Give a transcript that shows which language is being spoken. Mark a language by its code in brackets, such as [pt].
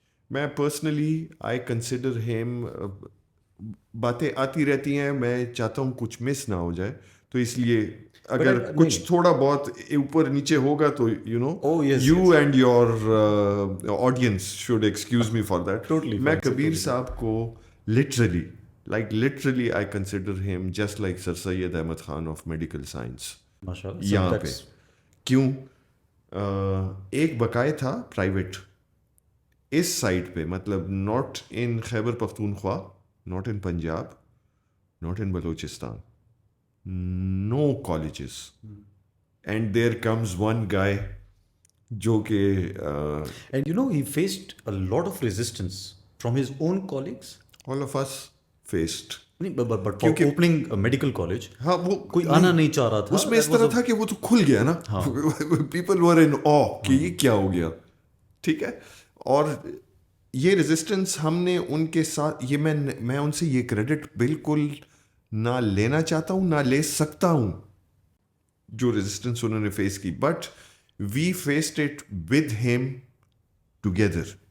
[ur] میں personally [en] I consider him. [ur] باتیں آتی رہتی ہیں، میں چاہتا ہوں کچھ مس نہ ہو جائے، تو اس لیے اگر کچھ تھوڑا بہت اوپر نیچے ہوگا تو [en] You and your audience should excuse me for that. [ur] میں کبیر صاحب کو [en] literally I consider him just like Sir Syed Ahmed Khan of medical science. [ur] یہاں پہ کیوں؟ ایک بقائے تھا پرائیویٹ اس سائڈ پہ، مطلب [en] not in Khyber Pakhtunkhwa, not in Punjab, not in Balochistan, no colleges, and there comes one guy [ur] جو کہ [en] And you know he faced a lot of resistance from his own colleagues. all of us faced. But for opening medical college [ur] ہاں، وہ کوئی آنا نہیں چاہ رہا تھا. اس میں اس طرح تھا کہ وہ تو کھل گیا نا، [en] people were in آ [ur] کہ یہ کیا ہو گیا. ٹھیک ہے. اور یہ ریزسٹنس ہم نے ان کے ساتھ، یہ میں ان سے یہ کریڈٹ بالکل نہ لینا چاہتا ہوں نہ لے سکتا ہوں جو ریزسٹنس انہوں نے فیس کی، [en] But we faced it with him together.